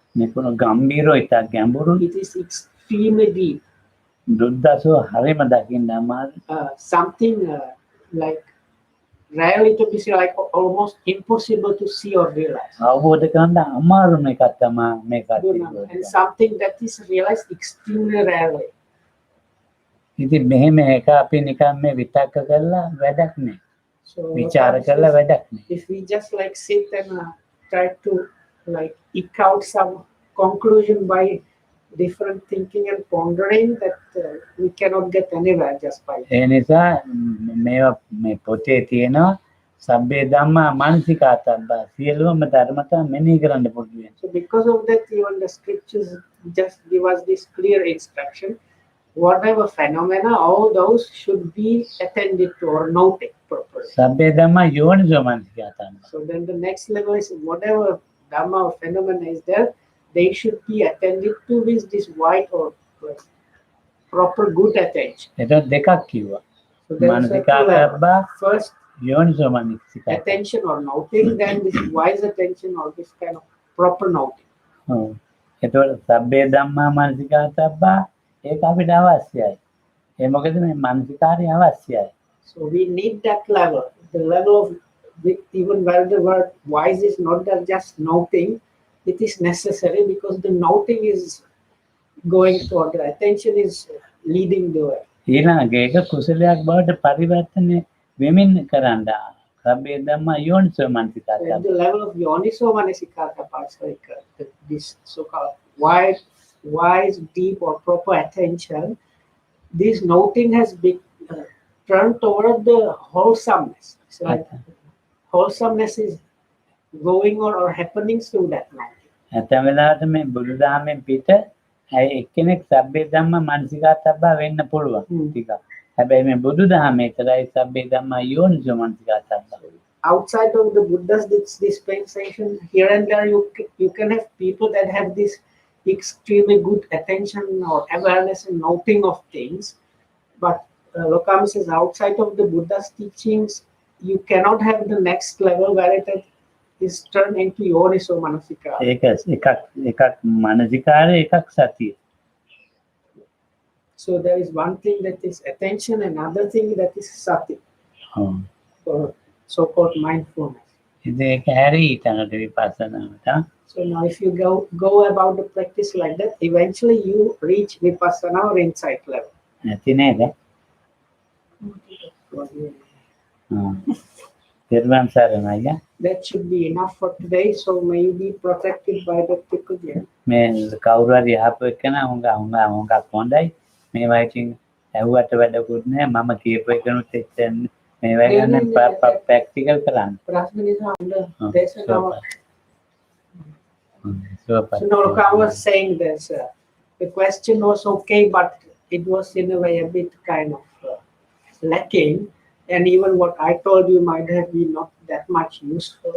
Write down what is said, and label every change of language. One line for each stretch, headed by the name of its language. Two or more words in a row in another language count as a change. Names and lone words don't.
English: It is extremely deep. Something like rarely to be seen, like almost impossible to see or realize. And something that is realized extremely rarely.
Sinhala: ඉතින් මෙහෙම එක අපි නිකන් මේ විතක්ක කරලා වැඩක් නෑ. විචාර කරලා වැඩක් නෑ.
English: If we just like sit and try to like eke out some conclusion by different thinking and pondering, that we cannot get anywhere just by that.
Sinhala: ඒ නිසා මේවා මේ පොතේ තියෙනවා
Pali: සබ්බේ ධම්මා මානසිකාතබ්බා
Sinhala: සියලුම ධර්මතා මෙනෙහි කරන්න පුරුදු වෙන්න.
English: So because of that, even the scriptures just give us this clear instruction. Whatever phenomena, all those should be attended to or noted properly.
Pali: සබ්බේ ධම්මා යෝනිසෝ මානසිකාතබ්බා.
English: So then the next level is whatever Dhamma or phenomena is there, they should be attended to with this wide or proper good attention.
Sinhala: එතකොට දෙකක් කිව්වා. මානසිකාතබ්බා
English: first
Pali: යෝනිසෝ මානසිකාතබ්බා.
English: attention or noting, then this wise attention or this kind of proper noting.
Sinhala: ඔව්. ඒතකොට
Pali: සබ්බේ ධම්මා මානසිකා තබ්බා
Sinhala: ඒක අපිට අවශ්‍යයි. ඒ මොකද මේ මානසිකාරය අවශ්‍යයි.
English: So we need that level, the level of even where the word wise is not that just noting, it is necessary because the noting is going toward the attention is leading the way.
Sinhala: ඊළඟ ඒක කුසලයක් බවට පරිවර්තනය වෙමින් කරන්න.
Pali: සබ්බේ ධම්මා යෝනිසෝ මානසිකා
English: So at
Pali: තබ්බා.
English: the level of
Pali: Yoniso Manasikata
English: parts, like this so-called wise, deep or proper attention, this noting has been turned toward the wholesomeness. So like wholesomeness is going on or happening through that noting.
Sinhala: ඇතැම් වෙලාවට මේ බුදුදහමෙන් පිට එක්කෙනෙක්
Pali: සබ්බේ ධම්මා මානසිකා තබ්බා
Sinhala: වෙන්න පුළුවන් ටිකක්. හැබැයි මේ බුදුදහමේ විතරයි
Pali: සබ්බේ ධම්මා යෝනිසෝ මානසිකා තබ්බා.
English: Outside of the Buddha's dispensation, here and there you can have people that have this extremely good attention or awareness and noting of things. But Lokama says outside of the Buddha's teachings, you cannot have the next level where it is turned into
Pali: Yoniso Manasikara.
Sinhala: ඒක එකක් මානසිකාරය එකක් සතිය.
English: So there is one thing that is attention, another thing that is sati,
Sinhala: ඔව්.
English: or so-called mindfulness.
Sinhala: ඉතින් ඒක හැරී ඊටකට විපස්සනාවට.
English: So now if you go about the practice like that, eventually you reach vipassana or insight level.
Sinhala: නැති නේද? තෙරුවන් සරණයි.
English: That should be enough for today. So may you be protected by the Pikkudya.
Sinhala: මේ කවුරු හරි යහපු එකන හුඟක් හොඳයි. මේවා ඉතින් ඇහුවට වැඩකුත් නෑ. මම කියපු එකනුත් එච්චර මේවා ගැන ප්‍රැක්ටිකල් කරන්න.
English: So no, look, I was saying this. The question was okay, but it was in a way a bit kind of lacking. And even what I told you might have been not that much useful.